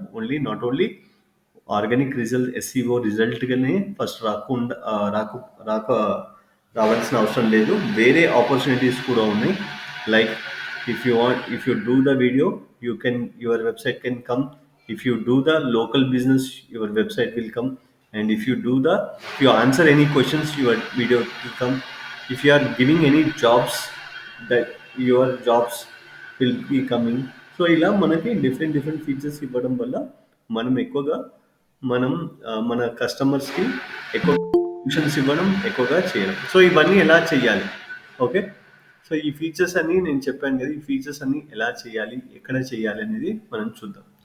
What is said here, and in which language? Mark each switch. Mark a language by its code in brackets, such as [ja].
[en] only not only [te] organic result SEO రిజల్ట్గానే first రాకుండా రాక రావాల్సిన అవసరం లేదు. వేరే ఆపర్చునిటీస్ కూడా ఉన్నాయి. [en] Like if you do the video you can your website can come. If you do the local business your website will come. And if you answer any questions your video will come. If you are giving any jobs, that your jobs will be coming. [te] So ఇలా మనకి different different features ఇవ్వడం వల్ల మనం ఎక్కువగా మనం మన కస్టమర్స్కి ఎక్కువ సొల్యూషన్స్ ఇవ్వడం, ఎక్కువగా చేయడం. సో ఇవన్నీ ఎలా చేయాలి? ఓకే. సో ఈ ఫీచర్స్ అన్ని నేను చెప్పాను కదా, ఈ ఫీచర్స్ అన్ని ఎలా చేయాలి, ఎక్కడ చేయాలి అనేది మనం చూద్దాం.